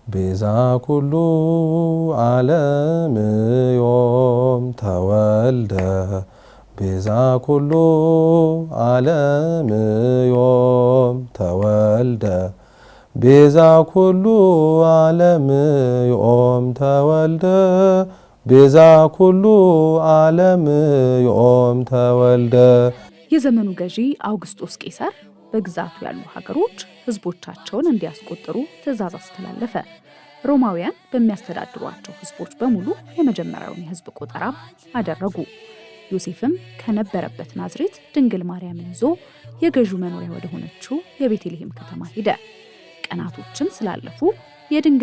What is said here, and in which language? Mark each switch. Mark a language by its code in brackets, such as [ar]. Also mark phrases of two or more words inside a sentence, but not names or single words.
[gez] ቤዛ ኩሉ ዓለም ዮም ተወልደ ቤዛ ኩሉ ዓለም ዮም ተወልደ ቤዛ ኩሉ ዓለም ዮም ተወልደ ቤዛ ኩሉ ዓለም ዮም ተወልደ። [am] የዘመኑ ገዢ አውግስጦስ ቄሳር በግዛቱ ያሉ ሀገሮች ህዝቦቻቸውን እንዲያስቆጥሩ ትእዛዝ አስተላለፈ። ሮማውያን በሚያስተዳድሯቸው ህዝቦች በሙሉ የመጀመሪያውን የህዝብ ቆጠራ አደረጉ። ዮሴፍም ከነበረበት ናዝሬት ድንግል ማርያምን ይዞ የገዢው መኖሪያ ወደ ሆነችው የቤተልሔም ከተማ ሄደ። ቀናቶችም ስላለፉ የድንግል